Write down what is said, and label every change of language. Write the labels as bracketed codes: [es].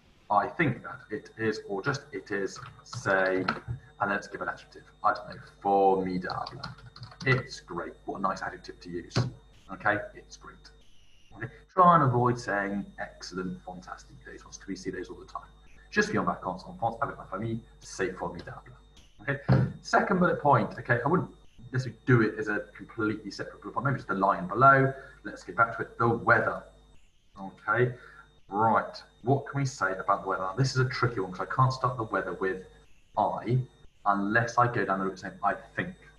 [en] I think that it is, or just it is, say, and let's give an adjective. I don't know, formidable. It's great. What a nice adjective to use. Okay, it's great. Okay. Try and avoid saying excellent, fantastic. Those ones, we see those all the time. [fr] Je suis en vacances en France avec ma famille, c'est formidable. [en] Okay. Second bullet point. Okay, I wouldn't necessarily do it as a completely separate bullet point. Maybe just the line below. Let's get back to it. The weather. Okay. Right, what can we say about the weather? Now, this is a tricky one because I can't start the weather with I unless I go down the route saying I think.